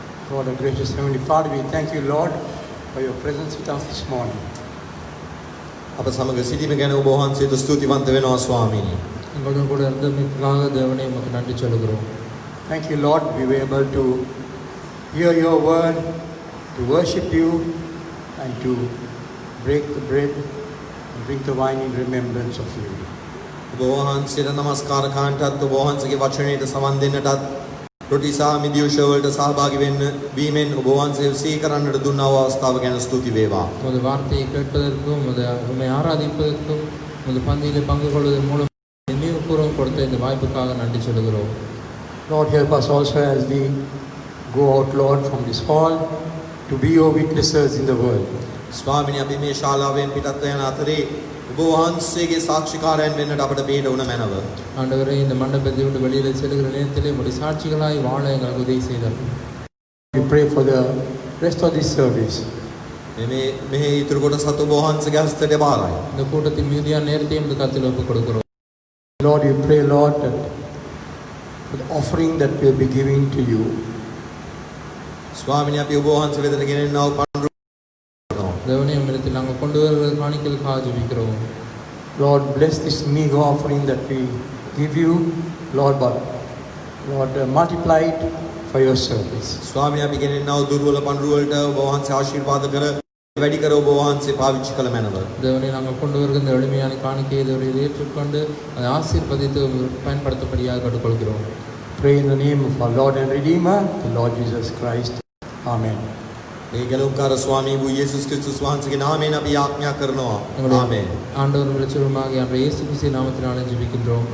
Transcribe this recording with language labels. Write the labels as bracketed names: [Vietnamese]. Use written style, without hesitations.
[English] Lord, our gracious Heavenly Father, we thank you, Lord, for your presence with us this morning. [Sinhala] අප සමග සිටීම ගැන ඔබ වහන්සේට ස්තුතිවන්ත වෙනවා ස්වාමීනි. [Tamil] எங்களுடன் கூட இருந்தமைக்காக தேவனே உமக்கு நன்றி சொல்கிறோம். [English] Thank you, Lord, we were able to hear your word, to worship you, and to break the bread and drink the wine in remembrance of you. [Sinhala] ඔබ වහන්සේට නමස්කාර කරන්නටත් ඔබ වහන්සේගේ වචනයට සවන් දෙන්නටත් රොටි සහ මිදියුෂ වලට සහභාගී වෙන්න වීමෙන් ඔබ වහන්සේ සිහි කරන්නට දුන්නා වූ අවස්ථාව ගැන ස්තුති වේවා. [Tamil] உமது வார்த்தையை கேட்பதற்கும் உம்மை ஆராதிப்பதற்கும் உமது பந்தியில் பங்கு கொள்வதன் மூலம் நினைவுபூர்வம் கொடுத்த இந்த வாய்ப்புக்காக நன்றி சொல்கிறோம். [English] Lord, help us also as we go out, Lord, from this hall to be your witnesses in the world. [Sinhala] ස්වාමීනි අපි මේ ශාලාවෙන් පිටත් යන අතරේ ඔබ වහන්සේගේ සාක්ෂිකාරයන් වෙන්නට අපට පිට වුණ මැනව. [Tamil] ஆண்டவரே இந்த மண்டபத்தை விட்டு வெளியில் செல்கிற நேரத்திலே உம்முடைய சாட்சிகளாய் வாழ எங்களுக்கு உதவி செய்தார். [English] We pray for the rest of this service. [Sinhala] මෙහි ඉතුරු කොටසත් ඔබ වහන්සේගේ හස්තයට බාරයි. [Tamil] இந்த கூட்டத்தின் மீதியான நேரத்தையும் இந்த கருத்தில் ஒப்புக் கொடுக்கிறோம். [English] Lord, we pray, Lord, that for the offering that we'll be giving to you, [Sinhala] ස්වාමීනි අපි ඔබ වහන්සේ වෙතට ගෙනෙන්නා වූ පඬුරු [Tamil] தேவனே உம்மிடத்தில் நாங்கள் கொண்டு வருகிற காணிக்கைகளுக்காக ஜெபிக்கிறோம். [English] Lord, bless this meager offering that we give you, Lord, but Lord, multiply it for your service. [Sinhala] ස්වාමීනි අපි ගෙනෙන්නා වූ දුර්වල පඬුරු වලට ඔබ වහන්සේ ආශිර්වාද කර වැඩි කර ඔබ වහන්සේ පාවිච්චි කළ මැනව. [Tamil] தேவனே நாங்கள் கொண்டு வருகிற இந்த எளிமையான காணிக்கையை தேவரை ஏற்றுக்கொண்டு அதை ஆசீர்வதித்து பயன்படுத்தபடியாக கேட்டுக்கொள்கிறோம். [English] Pray in the name of our Lord and Redeemer, the Lord Jesus Christ. Amen. [Sinhala] මේ ගැලුම්කාර ස්වාමී වූ යේසුස් ක්‍රිස්තුස් වහන්සේගේ නාමයෙන් අපි ආඥා කරනවා. ආමේන්. [Tamil] ஆண்டவர் விளைச்சலுமாக அன்றைய இயேசு கிறிஸ்துவின் நாமத்தினாலே ஜெபிக்கின்றோம்.